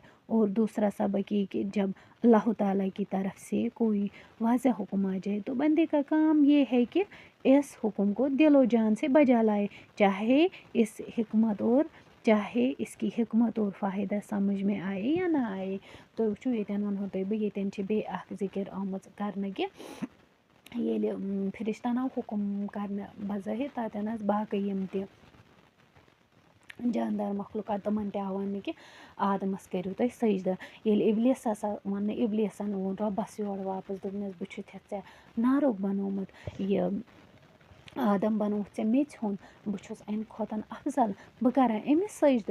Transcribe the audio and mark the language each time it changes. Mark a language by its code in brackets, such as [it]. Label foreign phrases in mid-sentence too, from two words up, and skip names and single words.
[ur] اور دوسرا سبق یہ کہ جب اللہ تعالیٰ کی طرف سے کوئی واضح حکم آ جائے تو بندے کا کام یہ ہے کہ اس حکم کو دل و جان سے بجا لائے، چاہے اس کی حکمت اور فائدہ سمجھ میں آئے یا نہ آئے. [ks] تو وٕچھو ییٚتٮ۪ن وَنہو تۄہہِ بہٕ ییٚتٮ۪ن چھِ بیٚیہِ اَکھ ذِکِر آمٕژ کَرنہٕ کہِ ییٚلہِ فرشتن آو حُکُم کَرنہٕ بظٲہِر تَتٮ۪ن ٲس باقٕے یِم تہِ جاندار مخلوقات تِمن تہِ آو وَننہٕ کہِ آدمس کٔرِو تُہۍ سجدٕ. ییٚلہِ اِبلیٖس ہسا ووٚننہٕ اِبلیٖسن ووٚن رۄبس یورٕ واپس دوٚپنس بہٕ چھُتھَتھ ژےٚ نارُک بنومُت، یہِ آدم بنووُتھ ژےٚ میٚژِ ہُنٛد، بہٕ چھُس اَمہِ کھۄتن افضل، بہٕ کرا أمِس سجدٕ.